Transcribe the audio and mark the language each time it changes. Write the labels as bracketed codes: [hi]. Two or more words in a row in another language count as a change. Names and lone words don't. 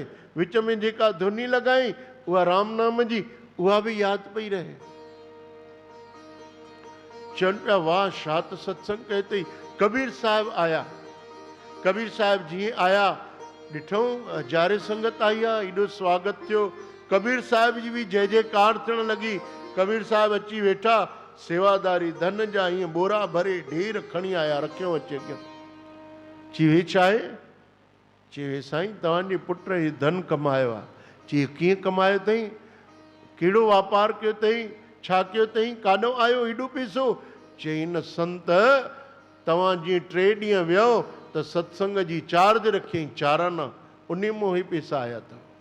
[sd] विच में जेका धुनी लॻाई, उहा राम नाम जी, उहा बि यादि पई रहे। चवनि पिया, वाह छा त सत्संग कयो अथई। कबीर साहिब आया। कबीर साहिब जीअं आया, ॾिठो हज़ारे संगत आई आहे, एॾो स्वागत थियो। कबीर साहिब जी बि जय जयकार थियण लॻी। कबीर साहिब अची वेठा, सेवादारी धन जा ईअं बोरा भरे ढेर खणी आया, रखियो अचे। चई, हे छा आहे? चई साईं तव्हांजे पुट ही धन कमायो आहे। चई कीअं कमायो अथई, कहिड़ो वापार कयो अथई, छा कयो अथई, काॾों आयो हेॾो पैसो? चई न संत तव्हां जीअं 3 ॾींहं वियो त सत्संग जी चार्ज रखियईं चाराना, उन मां ई पैसा आया अथव।